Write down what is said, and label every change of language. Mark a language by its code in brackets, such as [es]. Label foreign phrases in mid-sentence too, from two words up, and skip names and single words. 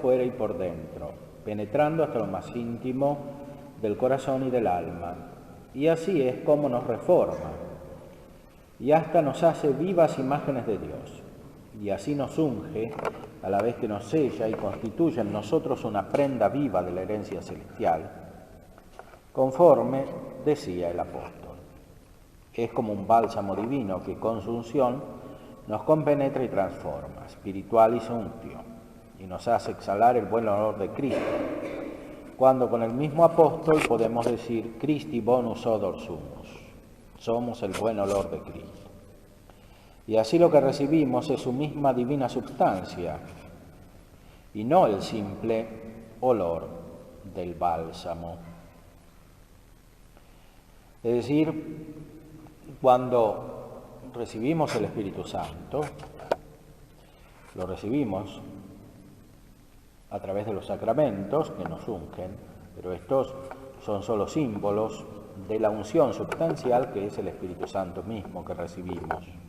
[es] fuera y por dentro, penetrando hasta lo más íntimo del corazón y del alma, y así es como nos reforma, y hasta nos hace vivas imágenes de Dios, y así nos unge, a la vez que nos sella y constituye en nosotros una prenda viva de la herencia celestial, conforme decía el apóstol. Es como un bálsamo divino que con su unción nos compenetra y transforma, [la] spiritualis unctio, [es] y nos hace exhalar el buen olor de Cristo, cuando con el mismo apóstol podemos decir [la] Christi bonus odor sumus, [es] somos el buen olor de Cristo. Y así lo que recibimos es su misma divina substancia, y no el simple olor del bálsamo. Es decir, cuando recibimos el Espíritu Santo, lo recibimos a través de los sacramentos que nos ungen, pero estos son solo símbolos de la unción sustancial que es el Espíritu Santo mismo que recibimos.